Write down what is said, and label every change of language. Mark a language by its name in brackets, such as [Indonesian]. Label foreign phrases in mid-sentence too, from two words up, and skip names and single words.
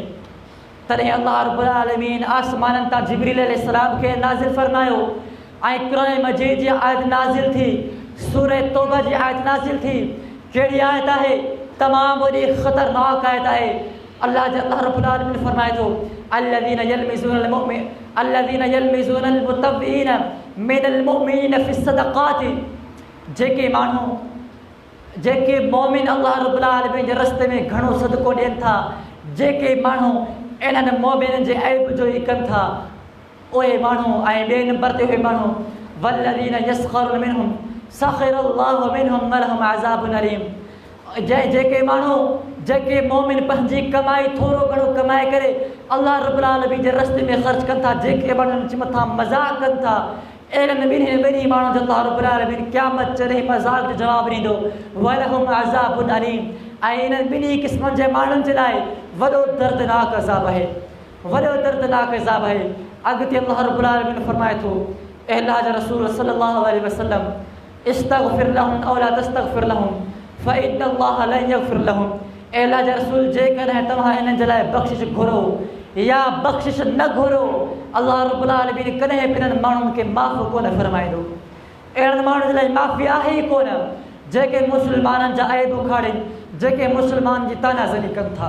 [Sindhi] तॾहिं अल्लाह रब्बुल आलमीन आसमाननि तां जिब्रील अलैहिस्सलाम खे नाज़िल फरमायो ऐं क़ुरान मजीद जी आयत नाज़िल थी, सूरह तौबा जी आयत नाज़िल थी। कहिड़ी आयत आहे, तमामु वॾी ख़तरनाक आयत आहे। अल्लाह रब्बुल आलमीन फरमाए थो [Arabic] الذين يلمزون المطوعين من المؤمنين في الصدقات, [Sindhi] जेके माण्हू, जेके मोमिन अल्लाह रब्बुल आलमीन जे रस्ते में घणो सदको ॾियनि था, जेके माण्हू इन्हनि मोमिननि जे ऐब जो ई कनि था, उहे माण्हू ऐं ॿिए नंबर ते उहे माण्हू [Arabic] والذين يسخرون منهم سخر الله منهم ولهم عذاب أليم, [Sindhi] जेके माण्हू, जेके मोमिन पंहिंजी कमाई थोरो घणो कमाए करे अल्लाह रब्बुल आलमीन जे रस्ते में ख़र्च कनि था, जेके माण्हुनि जे मथां मज़ाक़ कनि था, अहिड़नि ॿिन्ही माण्हुनि जो अल्लाह रब्बुल आलमीन क़यामत जॾहिं मज़ाक़ जो जवाबु ॾींदो [Arabic] ولهم عذاب أليم, [Sindhi] ऐं इन्हनि ॿिन्ही क़िस्मनि जे माण्हुनि जे लाइ वॾो दर्दनाक अज़ाब आहे, वॾो दर्दनाक अज़ाब आहे। अॻिते अल्लाह रब्बुल आलमीन फरमाए थो, ऐं अल्लाह जा रसूल [Arabic] صلى الله عليه وسلم استغفر لهم أو لا تستغفر لهم فإن الله لن يغفر لهم, [Sindhi] ऐं अल्लाह जा रसूल जेकॾहिं तव्हां इन्हनि जे लाइ बख़्शिश घुरो या बख़्शिश न घुरो, अल्लाह रब्बुल आलमीन कॾहिं बि इन्हनि माण्हुनि खे माफ़ कोन फरमाईंदो। अहिड़नि माण्हुनि जे लाइ माफ़ी आहे ई कोन जेके मुस्लमाननि जा ऐब उखाड़नि, जेके मुस्लमान जी तानाज़नी कनि था।